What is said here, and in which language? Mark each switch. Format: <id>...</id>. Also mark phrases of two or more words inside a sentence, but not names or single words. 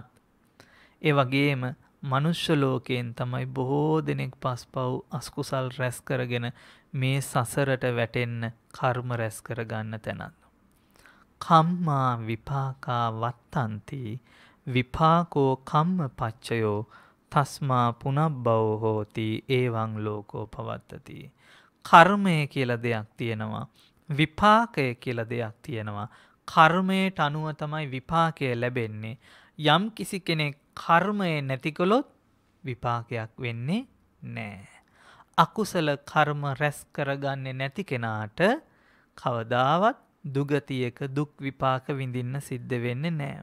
<si>ඒ වගේම මනුෂ්‍ය ලෝකයෙන් තමයි බොහෝ දෙනෙක් පස්පව් අස්කුසල් රැස් කරගෙන මේ සසරට වැටෙන්න කර්ම රැස් කරගන්න තැනත්.</si> <pi>කම්මා විපාකා වත්තන්ති විපාකෝ කම්ම පච්චයෝ තස්මා පුනබ්බවෝ හෝති ඒවං ලෝකෝ පවත්තති.</pi> <si>කර්මය කියලා දෙයක් තියෙනවා. විපාකය කියලා දෙයක් තියෙනවා. කර්මයට අනුව තමයි විපාකය ලැබෙන්නේ. යම් කිසි කෙනෙක් කර්මය නැති කළොත් විපාකයක් වෙන්නේ නැහැ. අකුසල කර්ම රැස් කරගන්නේ නැති කෙනාට කවදාවත් දුගතියක දුක් විපාක විඳින්න සිද්ධ වෙන්නේ නැහැ.</si>